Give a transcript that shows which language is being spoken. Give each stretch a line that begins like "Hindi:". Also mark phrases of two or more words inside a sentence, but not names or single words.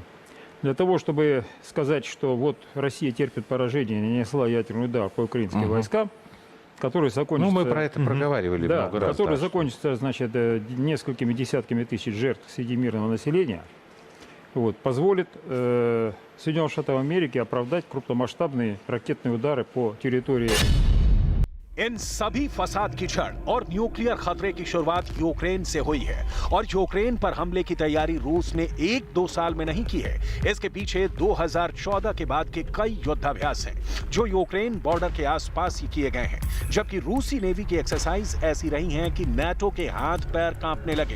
Russian: Для того, чтобы сказать, что вот Россия терпит поражение, нанесла ядерный удар по украинским войскам, который закончится... Ну, мы про это проговаривали Да, много раз. который да. закончится, значит, несколькими десятками тысяч жертв среди мирного населения, вот, позволит Соединенным Штатам Америки оправдать крупномасштабные ракетные удары по территории.
Hindi: इन सभी फसाद की जड़ और न्यूक्लियर खतरे की शुरुआत यूक्रेन से हुई है और यूक्रेन पर हमले की तैयारी रूस ने 1-2 साल में नहीं की है। इसके पीछे 2014 के बाद के कई युद्धाभ्यास हैं जो यूक्रेन बॉर्डर के आसपास ही किए गए हैं, जबकि रूसी नेवी की एक्सरसाइज ऐसी रही हैं कि नाटो के हाथ पैर कांपने लगे।